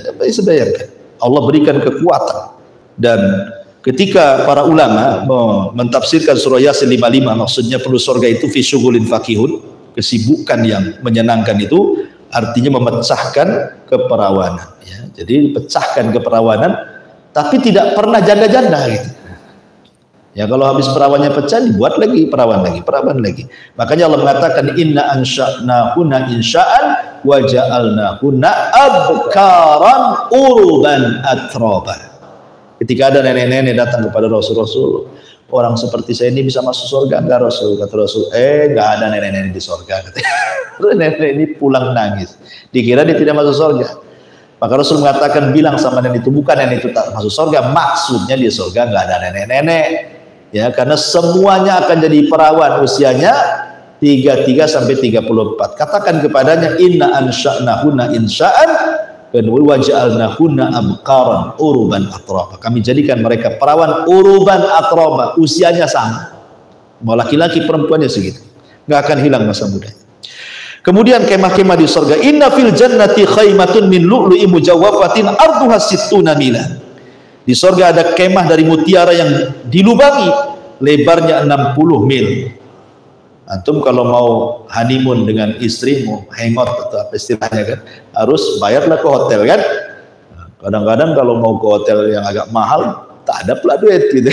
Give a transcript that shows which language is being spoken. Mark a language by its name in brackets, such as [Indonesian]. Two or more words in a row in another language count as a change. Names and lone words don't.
[Indonesian] Bisa bayangkan Allah berikan kekuatan. Dan ketika para ulama mentafsirkan surah Yasin 55, maksudnya perlu surga itu [Arabic] في شغل فاكهون, [Indonesian] kesibukan yang menyenangkan itu artinya memecahkan keperawanan ya. Jadi pecahkan keperawanan tapi tidak pernah janda-janda gitu. Ya kalau habis perawannya pecah dibuat lagi perawan lagi. Makanya Allah mengatakan [Arabic] إنا أنشأناهن إنشاء وجعلناهن أبكارا عربا أترابا. [Indonesian] Ketika ada nenek-nenek datang kepada Rasul, orang seperti saya ini bisa masuk surga enggak Rasul? Kata Rasul, enggak ada nenek-nenek di surga. Nenek ini pulang nangis. Dikira dia tidak masuk surga. Maka Rasul mengatakan bilang sama nenek itu, bukan nenek itu tak masuk surga, maksudnya di surga enggak ada nenek-nenek. Ya, karena semuanya akan jadi perawan usianya 33 sampai 34. Katakan kepadanya [Arabic] إنا أنشأناهن إنشاء وجعلناهن أبكارا عربا أترابا. [Indonesian] Kami jadikan mereka perawan [Arabic] عربا أترابا, [Indonesian] usianya sama. Mau laki-laki perempuannya segitu. Enggak akan hilang masa muda. Kemudian kemah-kemah di surga, [Arabic] إن في الجنة خيمة من لؤلؤة مجوفة عرضها ستون ميلا. [Indonesian] Di surga ada kemah dari mutiara yang dilubangi, lebarnya 60 mil. Antum kalau mau honeymoon dengan istrimu, hangout atau apa istilahnya kan, harus bayarlah ke hotel kan. Kadang-kadang kalau mau ke hotel yang agak mahal, tak ada pula duit gitu.